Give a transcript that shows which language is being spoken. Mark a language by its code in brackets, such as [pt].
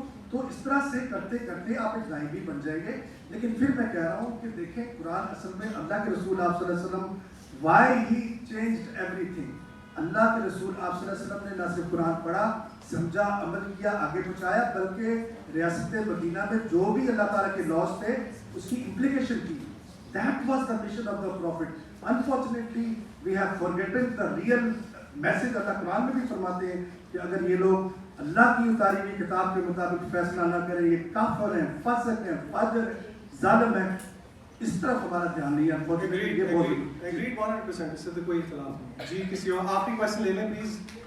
[ur] تو اس طرح سے کرتے کرتے آپ ایک غائبی بن جائیں گے. لیکن پھر میں کہہ رہا ہوں کہ دیکھیں قرآن اصل میں اللہ کے رسول آپ صلی اللہ علیہ وسلم, [en] Why he changed everything. [ur] اللہ کے رسول آپ صلی اللہ علیہ وسلم نے نہ صرف قرآن پڑھا, سمجھا, عمل کیا, آگے پہنچایا, بلکہ ریاست مدینہ میں جو بھی اللہ تعالیٰ کے لاز تھے اس کی امپلیکیشن کی. [en] That was the mission of the Prophet. Unfortunately, we have forgotten the real message. [ur] اللہ قرآن میں بھی فرماتے ہیں کہ اگر یہ لوگ اللہ کی اتاری ہوئی کتاب کے مطابق فیصلہ نہ کریں, یہ کافر ہیں, فاسق ہیں, فاجر ہیں, ظالم ہیں. اس طرف ہمارا دھیان نہیں ہے. [en] Agreed 100%, [ur] اس سے تو کوئی اختلاف نہیں. جی کسی اور آخری کوشچن لے لیں پلیز.